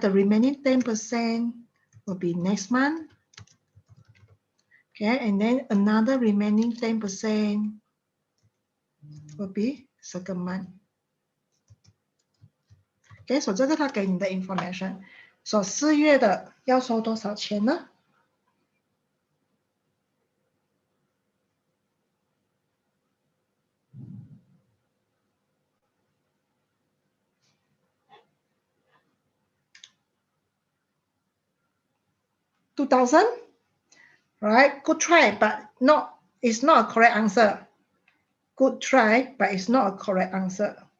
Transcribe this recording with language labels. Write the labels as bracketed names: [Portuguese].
[English] The remaining 10% will be next month, okay, and then another remaining 10% will be second month. [Chinese] Okay, so 这个他给你的 information. So 4月的要收多少钱呢？2,000? [English] Right, good try, but it's not a correct answer. Good try, but it's not a correct answer.